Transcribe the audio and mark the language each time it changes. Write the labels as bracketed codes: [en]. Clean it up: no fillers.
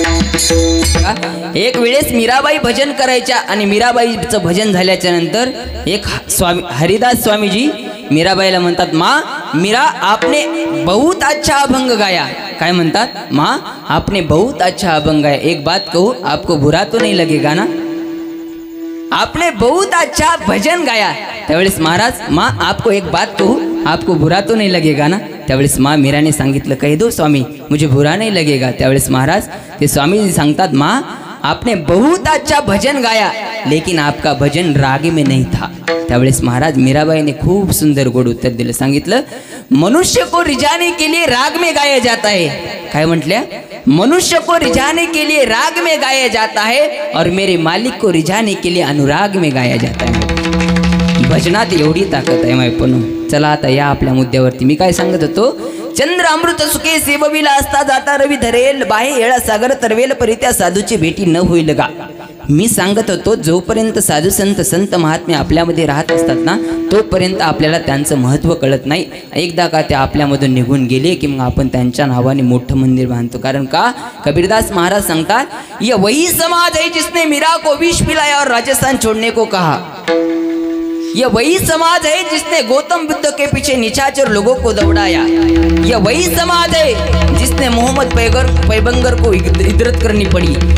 [mr] मीराबाई भजन करायच्या आणि मीराबाईचं भजन झाल्याच्या नंतर एक स्वामी हरिदास स्वामीजी मीराबाईला म्हणतात, [hi] माँ मीरा आपने बहुत अच्छा अभंग गाया. [mr] काय म्हणतात? [hi] माँ आपने बहुत अच्छा अभंग गाया. एक बात कहूँ, आपको बुरा तो नहीं लगेगा ना? आपने बहुत अच्छा भजन गाया. [mr] त्यावेळेस महाराज, [hi] माँ आपको एक बात कहूँ, आपको बुरा तो नहीं लगेगा ना? [mr] त्यावेळेस माँ मीराने सांगितलं, [hi] कह दो स्वामी, मुझे बुरा नहीं लगेगा. [mr] त्यावेळेस महाराज ते स्वामीजी सांगतात, [hi] माँ आपने बहुत अच्छा भजन गाया लेकिन आपका भजन राग में नहीं था. [mr] त्यावेळेस महाराज मीराबाईने खूप सुंदर गोड उत्तर दिलं. [hi] सांगितलं, मनुष्य को रिझाने के लिए राग में गाया जाता है. [mr] काय म्हटल्या? [hi] मनुष्य को रिझाने के लिए राग में गाया जाता है और मेरे मालिक को रिझाने के लिए अनुराग में गाया जाता है. [mr] भजनात एवढी ताकद आहे मायपणू. चला आता या आपल्या मुद्द्यावरती. मी काय सांगत होतो? चंद्र अमृत सुखे सेवविला असता जाता रवी धरेल बाहे येळा सागर तरवेल परित्या साधूची भेटी न होईल का. मी सांगत होतो, जोपर्यंत साधू संत महात्मे आपल्यामध्ये राहत असतात ना, तोपर्यंत आपल्याला त्यांचं महत्त्व कळत नाही. एकदा का ते आपल्यामधून निघून गेले की मग आपण त्यांच्या नावाने मोठं मंदिर बांधतो. कारण का? कबीरदास महाराज सांगतात, [hi] ये वही समाज है जिसने मीरा को विष पिलाया और राजस्थान छोड़ने को कहा. यह वही समाज है जिसने गौतम बुद्ध के पीछे निशाचर लोगों को दौड़ाया. यह वही समाज है जिसने मोहम्मद पैगंबर को हिजरत करनी पड़ी.